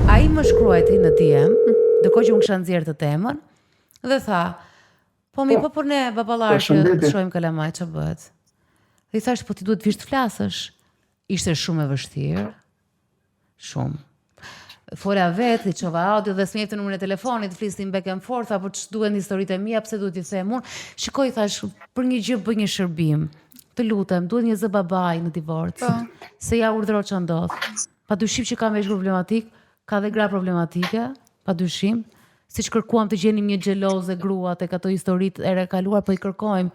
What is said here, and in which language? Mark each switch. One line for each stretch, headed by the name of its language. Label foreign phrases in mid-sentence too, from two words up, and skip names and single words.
Albanian: Ai më shkruajti në DM, ndërkohë që unë kisha nxjerrë të temën, dhe tha, po ne baballar që shohim kalamaj ç'a bëhet. Dhe I thash, po ti duhet vish të flasësh. Ishte shumë e vështirë. Shumë. Fola vetë, I çova audio dhe s'më jepte numrin e telefonit, flisnim
English: back and forth,
Albanian: apo ç'duhen historitë e mia, pse duhet I them unë. Shikoj, thash, për një gjë bëj një shërbim. Të lutem, duhet një zë babai në divorc. Se ja urdhëro ç'a ndodh. Padyshim që ka vesh problematik, ka dhe gra problematike, padyshim. Siç kërkuam të gjenim një xheloze grua tek ato historitë e rekaluar, po I kërkojmë.